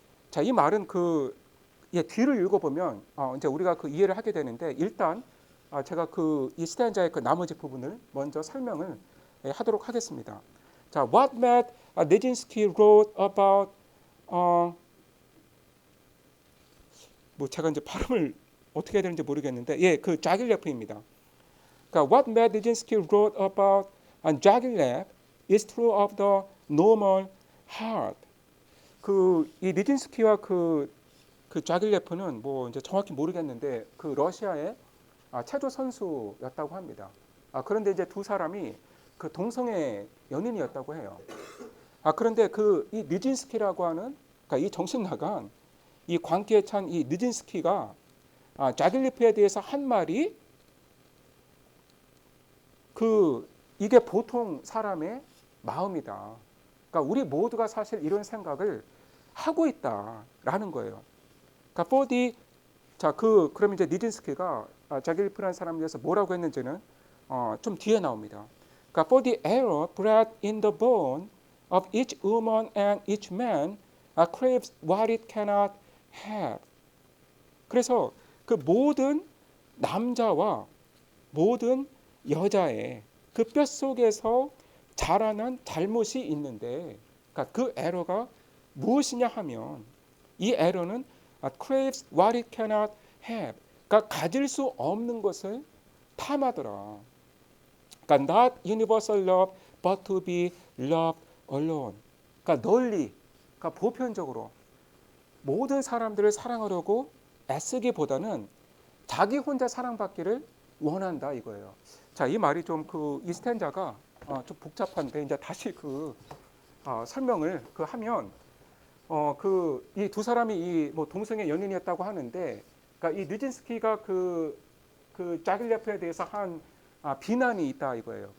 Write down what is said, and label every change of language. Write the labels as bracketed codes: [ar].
[ko] 자, 이 말은 뒤를 읽어보면 이제 우리가 그 이해를 하게 되는데 일단 제가 이 스탠자의 그 나머지 부분을 먼저 설명을 하도록 하겠습니다. 자, [en] what Matt Nijinsky wrote about [ko] 뭐 제가 이제 발음을 어떻게 해야 되는지 모르겠는데 그 자길레프입니다. [en] 그러니까 what Matt Nijinsky wrote about 자길레프 is true of the normal heart. [ko] 이 니진스키와 그 자길레프는 뭐 이제 정확히 모르겠는데 그 러시아의 체조 선수였다고 합니다. 그런데 이제 두 사람이 그 동성애 연인이었다고 해요. 그런데 이 니진스키라고 하는 그러니까 이 정신 나간 이 광기에 찬 이 니진스키가 자길레프에 대해서 한 말이 이게 보통 사람의 마음이다. 그러니까 우리 모두가 사실 이런 생각을 하고 있다라는 거예요. 그러니까 그럼 이제 니진스키가 자길레프라는 사람에 대해서 뭐라고 했는지는 좀 뒤에 나옵니다. [en] 그러니까 for the error bred in the bone of each woman and each man craves what it cannot have. [ko] 그래서 그 모든 남자와 모든 여자의 그 뼛속에서 자라난 잘못이 있는데 그러니까 그 에러가 무엇이냐 하면 이 에러는 [en] craves what it cannot have [ko] 그러니까 가질 수 없는 것을 탐하더라. [en] 그러니까 not universal love but to be loved alone. [ko] 그러니까 널리 그러니까 보편적으로 모든 사람들을 사랑하려고 애쓰기보다는 자기 혼자 사랑받기를 원한다 이거예요. 자, 이 말이 좀 이 스탠자가 좀 복잡한데 이제 다시 설명을 하면 이 두 사람이 뭐 동성애 연인이었다고 하는데 그러니까 이 뉴진스키가 그 자길레프에 대해서 한 비난이 있다 이거예요.